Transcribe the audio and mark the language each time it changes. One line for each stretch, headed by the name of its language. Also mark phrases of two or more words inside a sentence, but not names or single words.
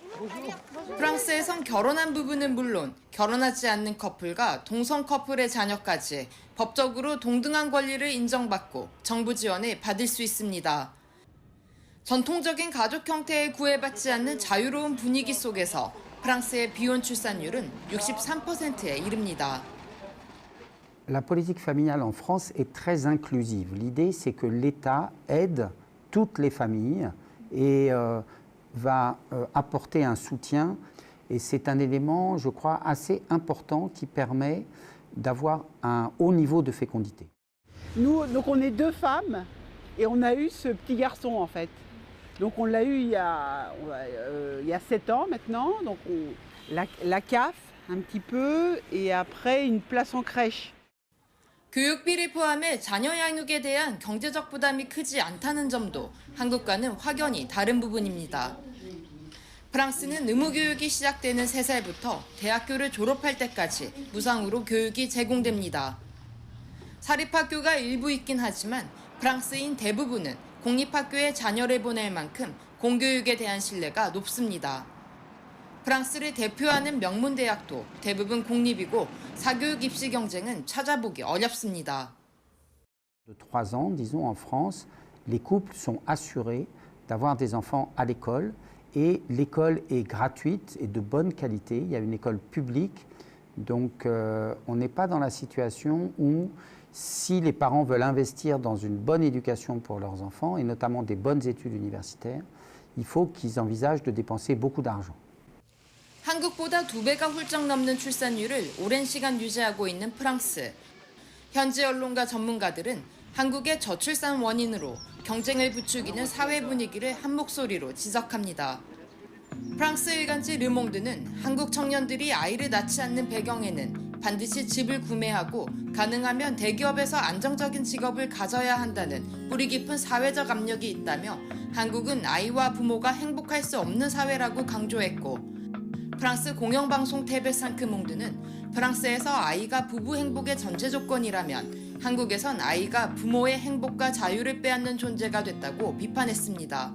Korean: 프랑스에선 결혼한 부부는 물론 결혼하지 않는 커플과 동성 커플의 자녀까지 법적으로 동등한 권리를 인정받고 정부 지원을 받을 수 있습니다. 전통적인 가족 형태에 구애받지 않는 자유로운 분위기 속에서 프랑스의 비혼 출산율은 63%에 이릅니다.
French: La politique familiale en France est très inclusive. L'idée, c'est que l'État aide toutes les familles et va apporter un soutien. Et c'est un élément, je crois, assez important qui permet d'avoir un haut niveau de fécondité. Nous, donc on est deux femmes et on a eu ce petit garçon en fait. Donc on l'a eu il y a 7 ans maintenant. Donc la CAF un petit peu et après une place en crèche.
Korean: 교육비를 포함해 자녀 양육에 대한 경제적 부담이 크지 않다는 점도 한국과는 확연히 다른 부분입니다. 프랑스는 의무교육이 시작되는 3살부터 대학교를 졸업할 때까지 무상으로 교육이 제공됩니다. 사립학교가 일부 있긴 하지만 프랑스인 대부분은 공립학교에 자녀를 보낼 만큼 공교육에 대한 신뢰가 높습니다. 프랑스를 대표하는 명문 대학도 대부분 공립이고 사교육 입시 경쟁은 찾아보기 어렵습니다.
French: De 3 ans, disons en France, les couples sont assurés d'avoir des enfants à l'école et l'école est gratuite et de bonne qualité. Il y a une école publique, donc on n'est pas dans la situation où si les parents veulent investir dans une bonne éducation pour leurs enfants et notamment des bonnes études universitaires, il faut qu'ils envisagent de dépenser beaucoup d'argent.
Korean: 한국보다 2배가 훌쩍 넘는 출산율을 오랜 시간 유지하고 있는 프랑스. 현지 언론과 전문가들은 한국의 저출산 원인으로 경쟁을 부추기는 사회 분위기를 한 목소리로 지적합니다. 프랑스 일간지 르몽드는 한국 청년들이 아이를 낳지 않는 배경에는 반드시 집을 구매하고 가능하면 대기업에서 안정적인 직업을 가져야 한다는 뿌리 깊은 사회적 압력이 있다며 한국은 아이와 부모가 행복할 수 없는 사회라고 강조했고 프랑스 공영방송 TV5 몽드는 프랑스에서 아이가 부부 행복의 전제 조건이라면 한국에선 아이가 부모의 행복과 자유를 빼앗는 존재가 됐다고 비판했습니다.